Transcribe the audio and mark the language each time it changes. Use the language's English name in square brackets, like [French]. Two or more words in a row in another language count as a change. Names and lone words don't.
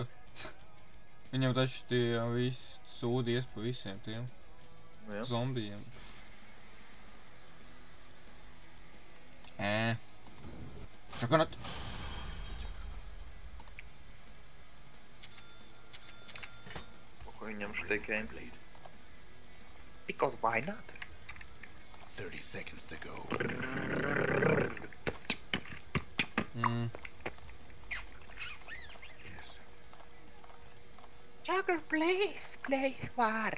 [Latvian] Viņam taču tie visi sūdi ies pa visiem tiem zombijiem. Čakanat! Ko viņam šitai gameplay? [English] Because why not? 30 seconds to go. Yes. Jugger, please ward.